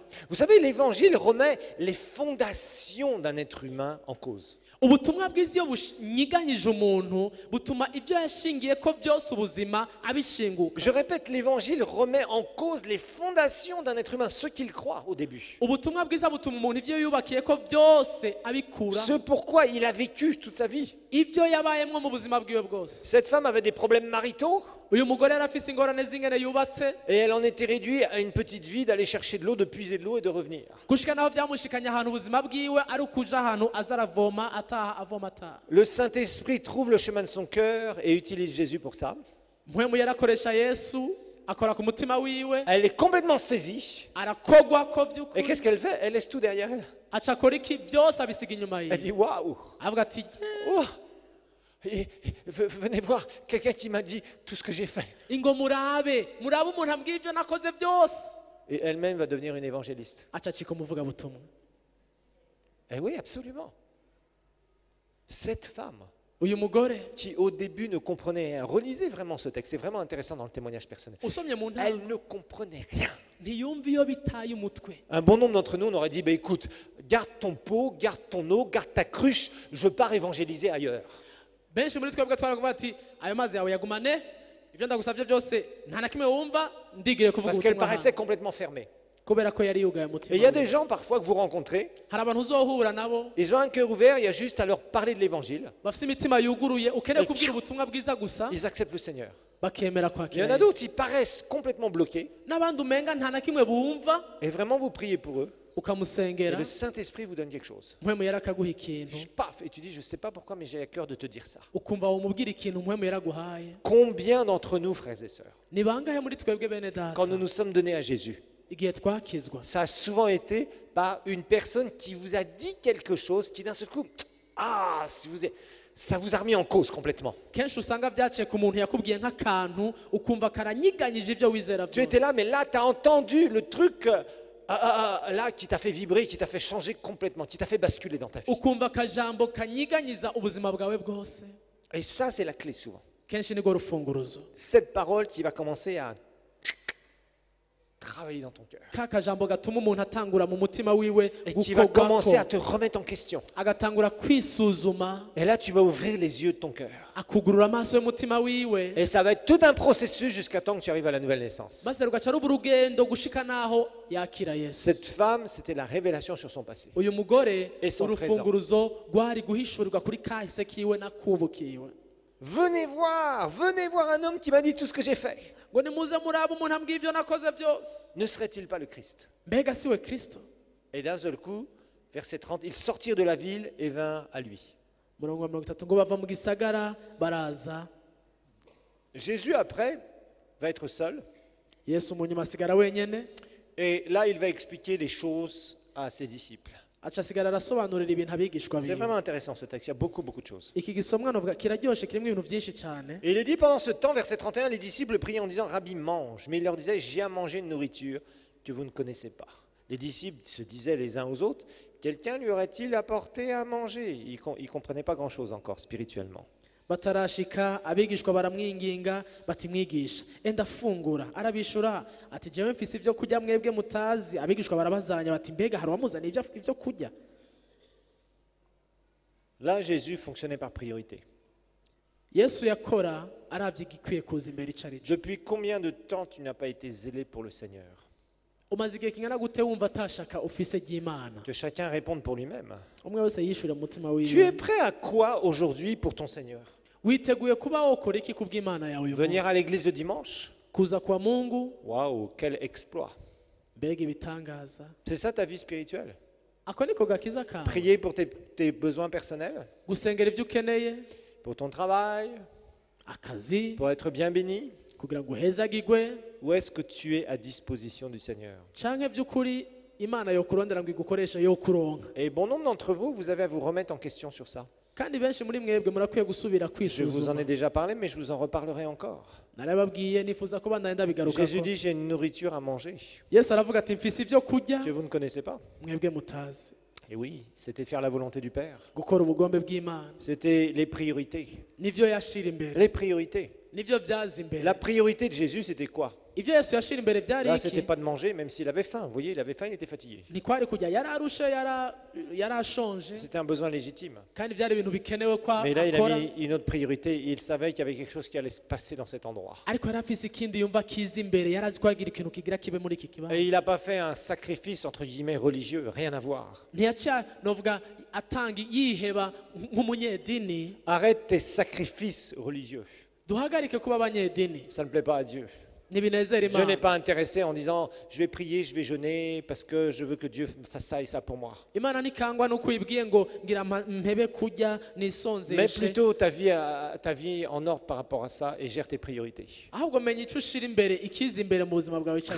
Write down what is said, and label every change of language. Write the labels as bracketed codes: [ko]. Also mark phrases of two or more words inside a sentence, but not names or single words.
[fr] Vous savez, l'évangile remet les fondations d'un être humain en cause. [rn] ubutumwa bwiza iyo bunyiganyije umuntu butuma ibyo yashingiye ko byose ubuzima abishinguka. [fr] Je répète, l'évangile remet en cause les fondations d'un être humain, ce qu'il croit au début. [rn] ubutumwa bwiza butuma umuntu ibyo yubakiye ko byose abikura, [fr] Ce pourquoi il a vécu toute sa vie. [rn] ibyo yabayemwo mu buzima bwiwe bwose. [fr] Cette femme avait des problèmes maritaux [rn] uyu mugore yari afise ingorane z'ingene yubatse [fr] et elle en était réduite à une petite vie d'aller chercher de l'eau, de puiser de l'eau et de revenir. [rn] gushika naho byamushikanye ahantu ubuzima bwiwe ari ukuja ahantu aza aravoma ataha avoma ataha. [fr] Le Saint-Esprit trouve le chemin de son cœur et utilise Jésus pour ça. [rn] mpwemu yarakoresha yesu akora ku mutima wiwe [fr] Elle est complètement saisie. [rn] arakogwa ko [fr] Et [rn] vy'ukuri [fr] qu'est-ce qu'elle fait? Elle laisse tout derrière elle. [rn] aca akora iki byose abisiga inyuma [fr] Elle [rn] yiwe [fr] dit waouh! [rn] avuga ati [fr] Oh, venez voir quelqu'un qui m'a dit tout ce que j'ai fait. [rn] ingo murabe umuntu ambwiye ibyo nakoze byose. [fr] Et elle-même va devenir une évangéliste. [rn] aca acika umuvuga butumwa. [fr] Eh oui, absolument. Cette femme [rn] uyu mugore [fr] qui au début ne comprenait rien, relisez vraiment ce texte, c'est vraiment intéressant dans le témoignage personnel. [rn] usomye mu [fr] Elle [rn] ntango [fr] ne comprenait rien. [rn] ntiyumva iyo bitaye umutwe. [fr] Un bon nombre d'entre nous, on aurait dit, bah, écoute, garde ton pot, garde ton eau, garde ta cruche, je pars évangéliser ailleurs. [rn] benshi muri twebwe twaravuga ati ayo mazi yawe yagumane, ibyo ndagusabye byose nta na kimwe wumva, ndigire kuvuga [fr] Parce qu'elle [rn] ubutumwa [fr] paraissait [rn] hano. [fr] complètement fermée. [rn] Kubera ko yari yugaye [fr] Et [rn] umutima [fr] il y a des [rn] we. [fr] gens parfois que vous rencontrez, [rn] hari abantu uzohura nabo [fr] ils ont un cœur ouvert, il y a juste à leur parler de l'évangile, [rn] bafite imitima yuguruye, ukeneye [fr] Et [rn] kubwira ubutumwa bwiza gusa [fr] ils acceptent le Seigneur. [rn] bakemera [fr] Il y [rn] kwakira [fr] en a d'autres, [rn] Yesu. [fr] ils paraissent complètement bloqués, [rn] N'abandi umenga nta na kimwe bumva, [fr] et vraiment vous priez pour eux, et [rn] ukamusengera [fr] le Saint-Esprit vous donne quelque chose. [rn] mpwemu yari akaguha ikintu, [fr] Paf, et tu dis, je ne sais pas pourquoi, mais j'ai à cœur de te dire ça. [rn] ukumva wumubwira ikintu mpwemu yaraguhaye. [fr] Combien d'entre nous, frères et sœurs, [rn] Ni bangahe muri twebwe bene [fr] quand [rn] data [fr] nous nous sommes donnés à Jésus, [rn] igihe twakizwa [fr] ça a souvent été par une personne qui vous a dit quelque chose qui d'un seul coup, ah, ça vous a remis en cause complètement. [rn] kenshi usanga byaciye ku muntu yakubwiye nk'akantu ukumva karanyiganyije ibyo wizera [fr] Tu étais là, [rn] byose, [fr] mais là, tu as entendu le truc là qui t'a fait vibrer, qui t'a fait changer complètement, qui t'a fait basculer dans ta vie. [rn] ukumva akajambo kanyiganyiza ubuzima bwawe bwose. [fr] Et ça, c'est la clé souvent. [rn] Kenshi nirwo rufunguruzo, [fr] Cette parole qui va commencer à travailler dans ton cœur. [rn] ka kajambo gatuma umuntu atangura mu mutima wiwe [fr] Et qui va [rn] gukorwako, [fr] commencer à te remettre en question. [rn] agatangura kwisuzuma, [fr] Et là, tu vas ouvrir les yeux de ton cœur. [rn] akugurura amaso y'umutima wiwe, [fr] Et ça va être tout un processus jusqu'à temps que tu arrives à la nouvelle naissance. [rn] maze rugaca ruba urugendo gushika n'aho yakira Yesu. [fr] Cette femme, c'était la révélation sur son passé. [rn] Uyu mugore [fr] Et son [rn] urufunguruzo rwari guhishurirwa kuri kahise kiwe n'akubu kiwe. [fr] Venez voir un homme qui m'a dit tout ce que j'ai fait. [rn] ngo nimuze muraba umuntu ambwiye ibyo nakoze byose, [fr] Ne serait-il pas le Christ? [rn] mbega si we Kristo? [fr] Et d'un seul coup, verset 30, ils sortirent de la ville et vinrent à lui. [rn] Murongo wa 30 ngo bava mu gisagara baraza, [fr] Jésus, après, va être seul. [rn] Yesu mu nyuma asigara wenyene, [fr] Et là, il va expliquer les choses à ses disciples. [rn] aca asigara arasobanurira ibintu abigishwa [fr] C'est [rn] biwe. [fr] vraiment intéressant ce texte, il y a beaucoup de choses. [rn] Iki gisomwa novuga kiraryoshe, kirimo ibintu byinshi cyane. [fr] Et il est dit pendant ce temps, verset 31, les disciples priaient en disant, Rabbi, mange. Mais il leur disait, j'ai à manger une nourriture que vous ne connaissez pas. Les disciples se disaient les uns aux autres, quelqu'un lui aurait-il apporté à manger? Ils ne comprenaient pas grand-chose encore spirituellement. [rn] Batarashika abigishwa baramwinginga bati mwigisha enda fungura, arabishura ati jewe mfise ibyo kurya mwebwe mutazi. Abigishwa barabazanya bati mbega hari uwamuzaniye ibyo kurya? [fr] Là, Jésus fonctionnait par priorité. [rn] Yesu yakora aravye igikwiye kuza imbere ico ari cyo. [fr] Depuis combien de temps tu n'as pas été zélé pour le Seigneur? [rn] Umaze igihe kingana gute wumva atashaka ufise ry'Imana? [fr] Que chacun réponde pour lui-même. [rn] Umwe wese yishure mu mutima [fr] Tu es [rn] wiwe. [fr] prêt à quoi aujourd'hui pour ton Seigneur? [rn] Witeguye kuba wokora iki kubw'Imana yawe uyu [fr] Venir à [rn] munsi? [fr] l'église le dimanche? [rn] Kuza kwa Mungu, [fr] Waouh, quel exploit! [rn] mbega ibitangaza. [fr] C'est ça ta vie spirituelle? [rn] Ako niko gakiza kawe, [fr] Prier pour tes besoins personnels, [rn] gusengera ibyo ukeneye, [fr] pour ton travail, [rn] akazi, [fr] pour être bien béni? [rn] kugira ngo uhezagirwe, [fr] Ou est-ce que tu es à disposition du Seigneur? [rn] canke by'ukuri Imana yokurondera ngo igukoreshe yokuronka. [fr] Et bon nombre d'entre vous, vous avez à vous remettre en question sur ça. [rn] Kandi benshi muri mwebwe murakwiye gusubira [fr] Je vous en [rn] kwisuzuma. [fr] ai déjà parlé, mais je vous en reparlerai encore. [rn] Narababwiye nifuza ko bandagenda bigaruka [fr] Jésus [rn] ko. [fr] dit, j'ai une nourriture à manger [rn] Yesu aravuga ati mfise ibyo kurya [fr] que vous ne connaissez pas. [rn] mwebwe mutazi. [fr] Et oui, c'était faire la volonté du Père. [rn] Gukora ubugombe bw'Imana [fr] C'était les priorités. [rn] nivyo yashira imbere, [fr] Les priorités. [rn] nivyo vyaza imbere. [fr] La priorité de Jésus, c'était quoi? [rn] Ivyo Yesu yashira imbere vyari [fr] Là, c'était [rn] iki? [fr] pas de manger, même s'il avait faim. Vous voyez, il avait faim, il était fatigué. [rn] Ntikwari kujya, yararushe, yarashonje, [fr] C'était un besoin légitime. [rn] kandi vyari ibintu bikenewe kwa [fr] Mais là, il a [rn] akora. [fr] mis une autre priorité. Il savait qu'il y avait quelque chose qui allait se passer dans cet endroit. [rn] Ariko yari afise ikindi yumva kiza imbere, yari azi ko hagira ikintu kigira kibe muri iki kibanza. [fr] Et il n'a pas fait un sacrifice, entre guillemets, religieux. Rien à voir. [rn] Ntiyaca novuga atanga yiheba nk'umunyedini. [fr] Arrête tes sacrifices religieux. [rn] Duhagarike kuba abanyedini, [fr] Ça ne plaît pas à Dieu. [rn] ntibinezera [fr] Dieu n'est [rn] Imana. [fr] pas intéressé en disant, je vais prier, je vais jeûner, parce que je veux que Dieu fasse ça et ça pour moi. [rn] Imana ntikangwa nuko uyibwiye ngo ngira mpebe kurya [fr] Mais [rn] nisonzeshe, [fr] plutôt ta vie en ordre par rapport à ça et gère tes priorités. [rn] ahubwo menya icyo ushira imbere, ikiza imbere mu buzima bwawe icyo ari cyo.